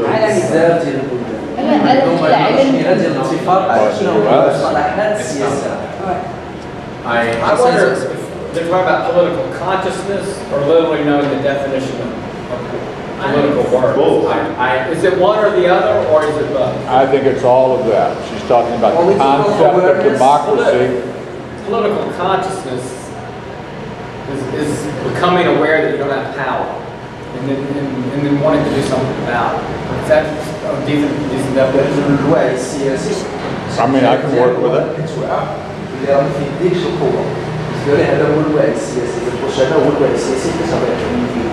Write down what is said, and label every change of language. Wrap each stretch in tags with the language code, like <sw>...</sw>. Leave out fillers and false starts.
<ar>بزاف ديال البلدان المشكله ديال الاتفاق على شنو هو المصطلحات السياسيه.</ar> <en>I wonder if they're talking about political consciousness or literally knowing the definition of political words. Both. Is it one or the other, or is it both? I think it's all of that. She's talking about the concept of democracy. Political consciousness is becoming aware that you don't have power, and then wanting to do something about it. Is that a decent definition?</en> <ar>الوعي السياسي.</ar> <en>I mean, I can work with it.</en> <ar>اللي راه ما فيديكش القوه. بالنسبه لي هذا هو الوعي السياسي، واش هذا هو الوعي السياسي اللي صافي يعطيني</ar>